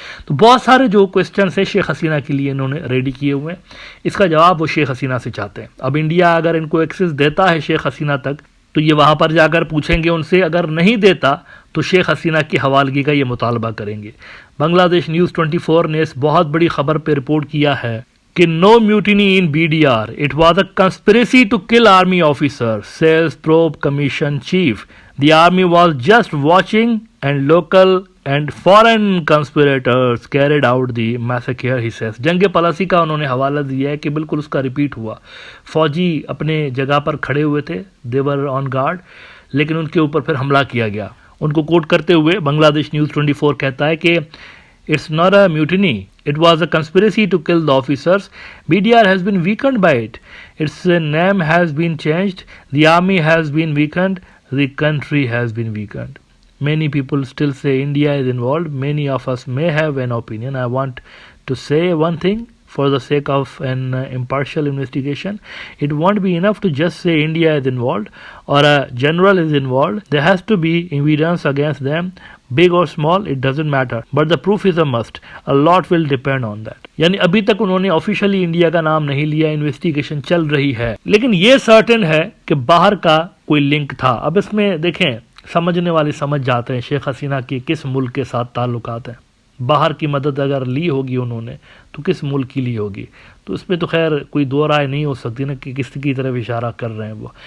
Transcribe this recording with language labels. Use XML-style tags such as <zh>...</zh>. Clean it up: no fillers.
<ur>تو بہت سارے جو کویسچنس ہیں شیخ حسینہ کے لیے انہوں نے ریڈی کیے ہوئے ہیں، اس کا جواب وہ شیخ حسینہ سے چاہتے ہیں. اب انڈیا اگر ان کو ایکسس دیتا ہے شیخ حسینہ تک تو یہ وہاں پر جا کر پوچھیں گے ان سے، اگر نہیں دیتا تو شیخ حسینہ کی حوالگی کا یہ مطالبہ کریں گے. بنگلہ دیش نیوز 24 نے اس بہت بڑی خبر پہ رپورٹ کیا ہے کہ</ur> <en>no mutiny in BDR. It was a conspiracy to kill army officers, says probe commission chief. The army was just watching and local and foreign conspirators carried out the massacre, he says.</en> <ur>جنگ policy کا انہوں نے حوالہ دیا ہے کہ بالکل اس کا ریپیٹ ہوا. فوجی اپنے جگہ پر کھڑے ہوئے تھے،</ur> <en>they were on guard،</en> <ur>لیکن ان کے اوپر پھر حملہ کیا گیا. ان کو کوٹ کرتے ہوئے بنگلہ دیش نیوز 24 کہتا ہے کہ</ur> <en>it's not a mutiny. It was a conspiracy to kill the officers. BDR has been weakened by it. Its name has been changed. The army has been weakened. The country has been weakened. Many people still say India is involved. Many of us may have an opinion. I want to say one thing for the sake of an impartial investigation. It won't be enough to just say India is involved or a general is involved. There has to be evidence against them. Big or small, it doesn't matter. But the proof is a must. A lot will depend on that.</en> <ur>یعنی ابھی تک انہوں نے officially India کا نام نہیں لیا، investigation چل رہی ہے، لیکن یہ سرٹن ہے کہ باہر کا کوئی لنک تھا. اب اس میں دیکھیں، سمجھنے والے سمجھ جاتے ہیں شیخ حسینہ کی کس ملک کے ساتھ تعلقات ہیں. باہر کی مدد اگر لی ہوگی انہوں نے تو کس ملک کی لی ہوگی، تو اس میں تو خیر کوئی دو رائے نہیں ہو سکتی نا کہ کس کی طرف اشارہ کر رہے ہیں وہ.</ur>